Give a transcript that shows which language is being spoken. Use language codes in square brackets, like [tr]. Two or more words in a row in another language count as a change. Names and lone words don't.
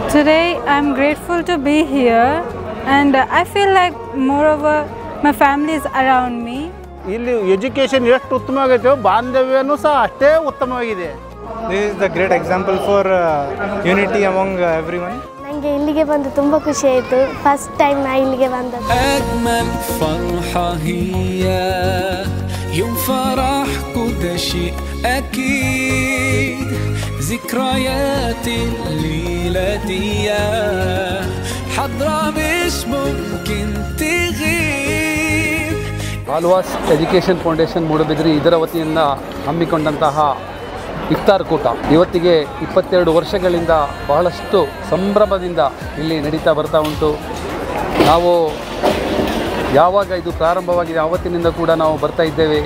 [en] Today I'm grateful to be here and I feel like moreover my family is around me. [kn] ಇಲ್ಲಿ ಎಜುಕೇಷನ್ ಎಷ್ಟು ಉತ್ತಮವಾಗೈತೆ ಬಾಂಧವ್ಯನೂ ಸಹ ಅಷ್ಟೇ ಉತ್ತಮವಾಗಿದೆ. [en] This is the great example for unity among everyone. [kn] ನನಗೆ ಇಲ್ಲಿಗೆ ಬಂದು ತುಂಬ ಖುಷಿ ಆಯಿತು. [en] first time [kn] ನಾ ಇಲ್ಲಿಗೆ ಬಂದದ್ದು. [ar] أجمل فرحة هي يوم فرح كل شيء أكيد ذكريات الليلة دي حضرة مش ممكن تغيب. [kn] ಆಳ್ವಾಸ್ ಎಜುಕೇಷನ್ ಫೌಂಡೇಶನ್ ಮೂಡುಬಿದಿರೆ ಇದರ ವತಿಯಿಂದ ಹಮ್ಮಿಕೊಂಡಂತಹ ಇಫ್ತಾರ್ ಕೂಟ ಇವತ್ತಿಗೆ 22 ವರ್ಷಗಳಿಂದ ಬಹಳಷ್ಟು ಸಂಭ್ರಮದಿಂದ ಇಲ್ಲಿ ನಡೀತಾ ಬರ್ತಾ ಉಂಟು. ನಾವು ಯಾವಾಗ ಇದು ಪ್ರಾರಂಭವಾಗಿದೆ ಆವತ್ತಿನಿಂದ ಕೂಡ ನಾವು ಬರ್ತಾ ಇದ್ದೇವೆ.